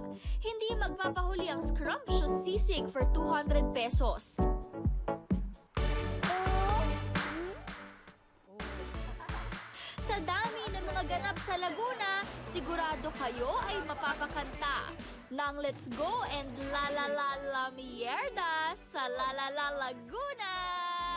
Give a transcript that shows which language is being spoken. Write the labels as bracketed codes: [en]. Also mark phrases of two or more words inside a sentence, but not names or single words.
[tl] Hindi magpapahuli ang scrumptious sisig [en] for 200 pesos. [tl] Sa dami ng mga ganap sa Laguna, sigurado kayo ay mapapakanta ng Let's Go and La La La La Mierda sa La La La Laguna!